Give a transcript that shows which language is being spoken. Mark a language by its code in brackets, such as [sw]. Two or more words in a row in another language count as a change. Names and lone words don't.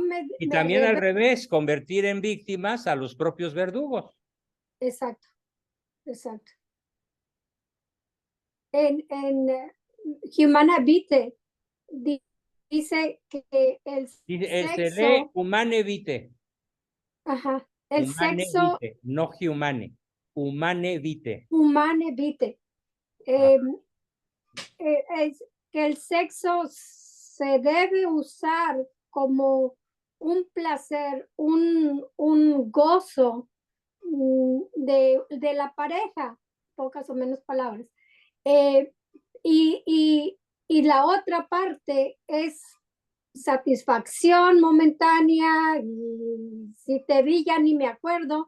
[es] Y me también al rebelo- revés, convertir en víctimas a los propios verdugos. Exacto, exacto. En Humana Vitae dice que el Se lee sexo, humane vitae, ajá, el humane sexo vitae, no humane, humane vitae. Humana Vitae, es que el sexo se debe usar como un placer, un gozo de la pareja, pocas o menos palabras. Eh, y, y, y la otra parte es satisfacción momentánea, y si te vi ya ni me acuerdo.